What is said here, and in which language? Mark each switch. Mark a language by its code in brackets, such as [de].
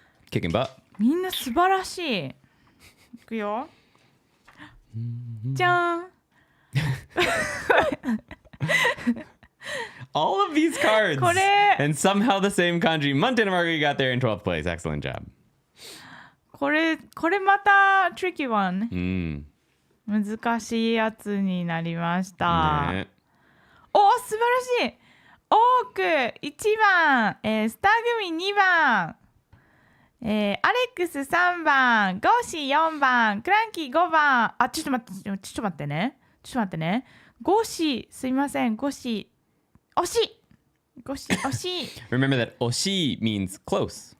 [en] Kicking butt. [ja] みんな素晴らしい。いくよ。じゃん。 [en] All of these cards. [ja] これ [en] And somehow the same kanji. Montana Margo got there in 12th place. Excellent job. [ja] これまた [en] tricky one。 [ja] 難しいやつになりました。ね、お、素晴らしい。オーク1番、スター組2番、アレックス3番、ゴーシー4番、クランキー5番。あ、ちょっと待ってね。ゴーシー、すいません、ゴーシー、惜しい。 [en] Remember that 惜しい means close.